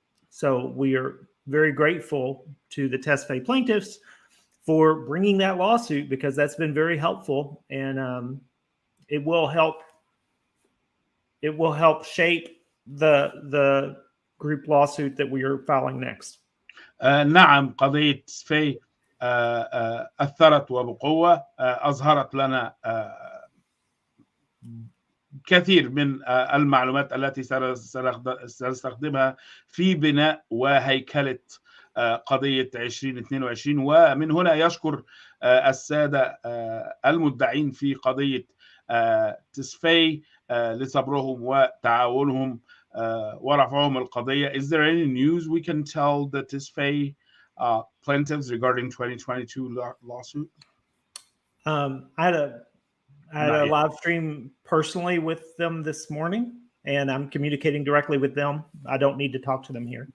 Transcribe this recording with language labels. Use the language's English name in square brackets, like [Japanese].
[English] So we are very grateful to the TESFAY plaintiffs for bringing that lawsuit, because that's been very helpful, and it will help shape the group lawsuit that we are filing next. [Arabic] نعم، قضية تسفاي أثرت وبقوة، أظهرت لنا كثير من المعلومات التي سنستخدمها في بناء وهيكلة قضية 2022. ومن هنا يشكر السادة المدعين في قضية تسفاي لصبرهم وتعاونهم ورفعهم القضية. [English] Is there any news we can tell the TISFA plaintiffs regarding 2022 lawsuit? I had a live stream personally with them this morning, and I'm communicating directly with them. I don't need to talk to them here.